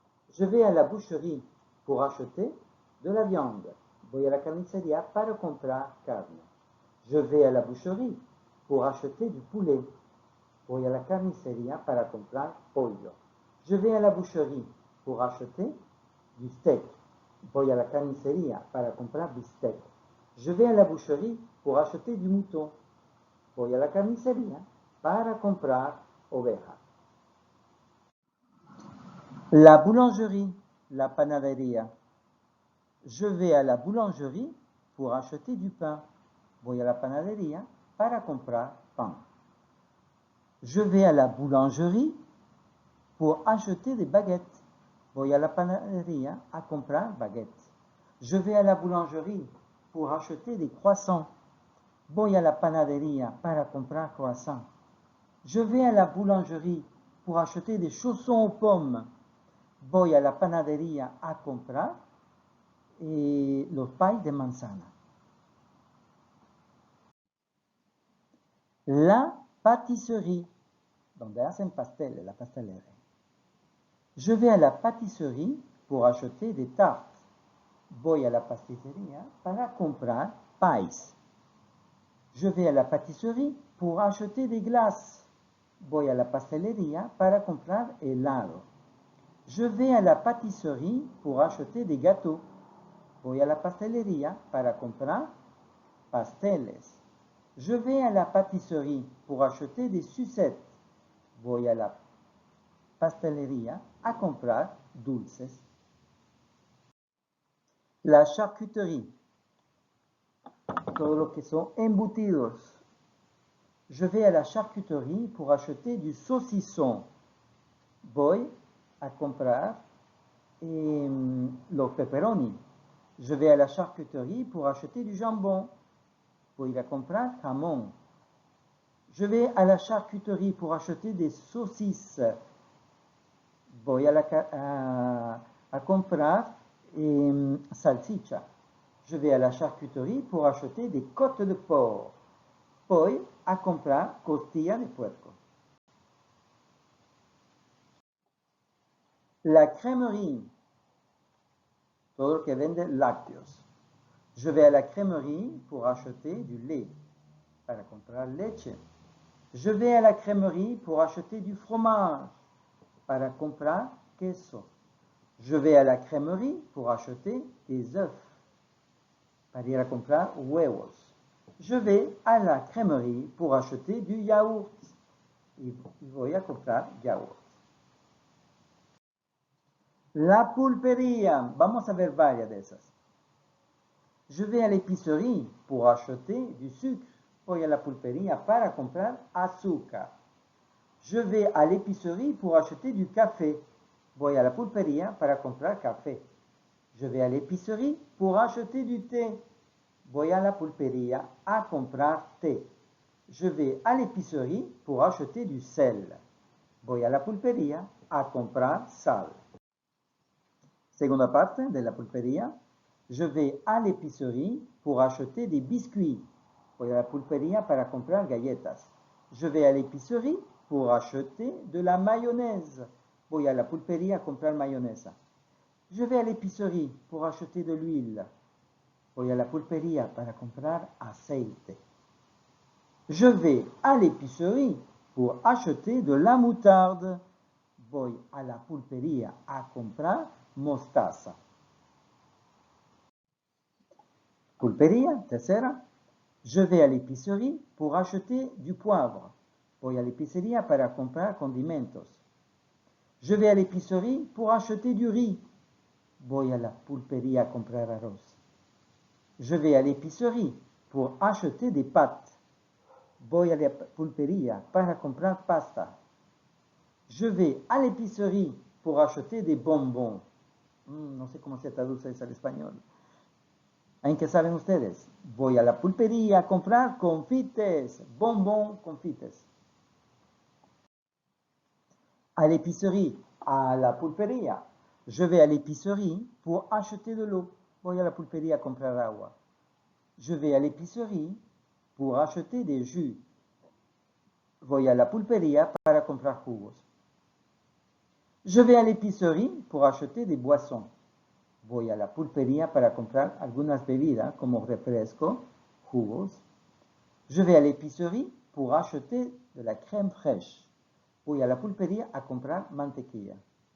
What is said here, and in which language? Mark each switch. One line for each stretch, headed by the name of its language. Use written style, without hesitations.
French: Je vais à la boucherie pour acheter de la viande.
Spanish: Voy a la carniceria para comprar carne.
French: Je vais à la boucherie pour acheter du poulet.
Spanish: Voy a la carniceria para comprar pollo.
French: Je vais à la boucherie pour acheter du steak.
Spanish: Voy a la carniceria para comprar bistec.
French: Je vais à la boucherie pour acheter du mouton.
Spanish: Voy a la carniceria para comprar oveja.
French: La boulangerie,
Spanish: la panaderia.
French: Je vais à la boulangerie pour acheter du pain. Voy a la panaderia para comprar pan. Je vais à la boulangerie pour acheter des baguettes.
Spanish: Voy a la panaderia a comprar baguettes.
French: Je vais à la boulangerie pour acheter des croissants.
Spanish: Voy a la panaderia para comprar croissants.
French: Je vais à la boulangerie pour acheter des chaussons aux pommes.
Spanish: Voy a la panaderia a comprar los pais de manzana. La pâtisserie, donde hacen pasteles, la pastelería.
French: Je vais à la pâtisserie pour acheter des tartes.
Spanish: Voy a la pastelería para comprar pais.
French: Je vais à la pâtisserie pour acheter des glaces.
Spanish: Voy a la pastelería para comprar helado.
French: Je vais à la pâtisserie pour acheter des gâteaux.
Spanish: Voy a la pastelería para comprar pasteles.
French: Je vais à la pâtisserie pour acheter des sucettes.
Spanish: Voy a la pastelería a comprar dulces. La charcuterie, todo lo que son embutidos.
French: Je vais à la charcuterie pour acheter du saucisson.
Spanish: Voy a comprar los pepperoni.
French: Je vais à la charcuterie pour acheter du jambon.
Spanish: Voy a comprar jamón.
French: Je vais à la charcuterie pour acheter des saucisses.
Spanish: Voy a comprar salchicha.
French: Je vais à la charcuterie pour acheter des côtes de porc.
Spanish: Voy a comprar costilla de puerco. La crèmerie, todo lo que vende lácteos.
French: Je vais à la crèmerie pour acheter du lait,
Spanish: para comprar leche.
French: Je vais à la crèmerie pour acheter du fromage,
Spanish: para comprar queso.
French: Je vais à la crèmerie pour acheter des œufs,
Spanish: para ir a comprar huevos.
French: Je vais à la crèmerie pour acheter du yaourt,
Spanish: y voy a comprar yaourt. La pulpería, vamos a ver varias de esas.
French: Je vais à l'épicerie pour acheter du sucre.
Spanish: Voy a la pulpería para comprar azúcar.
French: Je vais à l'épicerie pour acheter du café.
Spanish: Voy a la pulpería para comprar café.
French: Je vais à l'épicerie pour acheter du thé.
Spanish: Voy a la pulpería a comprar té.
French: Je vais à l'épicerie pour acheter du sel.
Spanish: Voy a la pulpería a comprar sal. Segunda parte de la pulpería.
French: Je vais à l'épicerie pour acheter des biscuits.
Spanish: Voy a la pulpería para comprar galletas.
French: Je vais à l'épicerie pour acheter de la mayonnaise.
Spanish: Voy a la pulpería a comprar mayonesa.
French: Je vais à l'épicerie pour acheter de l'huile.
Spanish: Voy a la pulpería para comprar aceite.
French: Je vais à l'épicerie pour acheter de la moutarde.
Spanish: Voy a la pulpería a comprar mostaza. Pulpería, tercera.
French: Je vais à l'épicerie pour acheter du poivre.
Spanish: Voy a l'épicería para comprar condimentos.
French: Je vais à l'épicerie pour acheter du riz.
Spanish: Voy a la pulpería a comprar arroz.
French: Je vais à l'épicerie pour acheter des pâtes.
Spanish: Voy a la pulpería para comprar pasta.
French: Je vais à l'épicerie pour acheter des bonbons.
Spanish: No sé cómo se traduce eso al español. ¿En qué saben ustedes? Voy a la pulpería a comprar confites, bonbons, confites.
French: À l'épicerie, à la pulpería. Je vais à l'épicerie pour acheter de l'eau.
Spanish: Voy a la pulpería a comprar agua.
French: Je vais à l'épicerie pour acheter des jus.
Spanish: voy a la pulpería para comprar jugos.
French: Je vais à l'épicerie pour acheter des boissons.
Spanish: Voy a la pulpería para comprar algunas bebidas como refresco, jugos.
French: Je vais à l'épicerie pour acheter de la crème fraîche.
Spanish: Voy a la pulpería a comprar mantequilla.